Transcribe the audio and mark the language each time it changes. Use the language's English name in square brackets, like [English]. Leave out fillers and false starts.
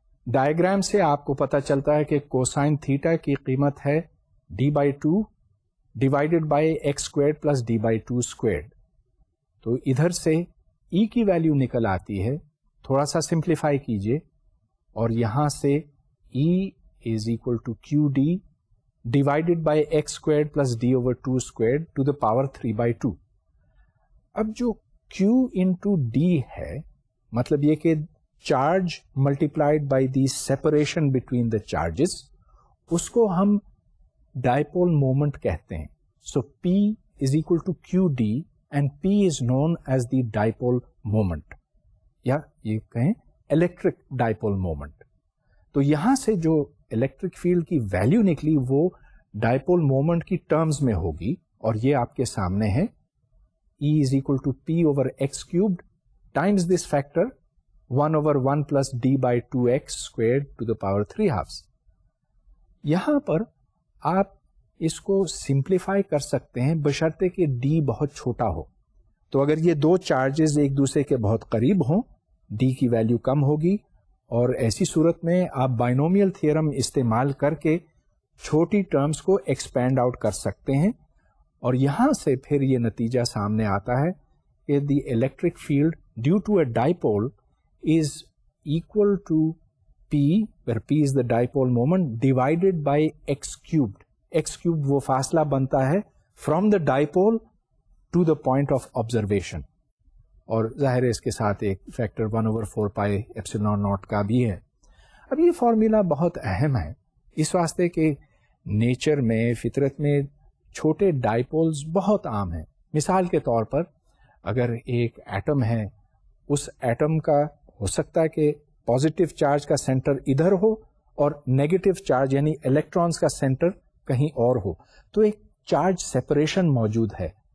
[Urdu] Diagram سے آپ کو پتا چلتا ہے کہ کوسائن تھیٹا کی قیمت ہے d/2 [English] Divided by x square plus d/2 square. [Urdu] تو ادھر سے ای کی ویلیو نکل آتی ہے، تھوڑا سا سمپلیفائی کیجئے، اور یہاں سے ای [English] is equal to QD divided by x squared plus d over 2 squared to the power 3 by 2. [Urdu] اب جو Q into D ہے, مطلب یہ کہ charge [English] multiplied by the separation between the charges, [Urdu] اس کو ہم ڈائپول مومنٹ کہتے ہیں. [English] so P is equal to QD and P is known as the dipole moment, [Urdu] یا یہ کہیں الیکٹرک ڈائپول مومنٹ. تو یہاں سے جو الیکٹرک فیلڈ کی ویلیو نکلی وہ ڈائپول مومنٹ کی ٹرمز میں ہوگی, اور یہ آپ کے سامنے ہے. [English] E is equal to P over x cubed times this factor 1 over 1 plus d by 2x squared to the power 3 halves. [Urdu] یہاں پر آپ اس کو سمپلیفائی کر سکتے ہیں بشرطے کہ d بہت چھوٹا ہو. تو اگر یہ دو چارجز ایک دوسرے کے بہت قریب ہوں, d کی ویلیو کم ہوگی, اور ایسی صورت میں آپ بائنومیل تھیورم استعمال کر کے چھوٹی ٹرمز کو ایکسپینڈ آؤٹ کر سکتے ہیں, اور یہاں سے پھر یہ نتیجہ سامنے آتا ہے کہ [English] The electric field due to a dipole is equal to P, where P is the dipole moment, divided by x cubed. x cubed [Urdu] وہ فاصلہ بنتا ہے [English] from the dipole to the point of observation. [Urdu] اور ظاہر ہے اس کے ساتھ ایک فیکٹر 1/4 پائی ایپسلون ناٹ کا بھی ہے. اب یہ فارمولا بہت اہم ہے اس واسطے کہ نیچر میں, فطرت میں چھوٹے ڈائپولز بہت عام ہیں. مثال کے طور پر اگر ایک ایٹم ہے, اس ایٹم کا ہو سکتا ہے کہ پازیٹیو چارج کا سینٹر ادھر ہو اور نیگیٹو چارج یعنی الیکٹرانز کا سینٹر کہیں اور ہو, تو ایک چارج سیپریشن موجود ہے.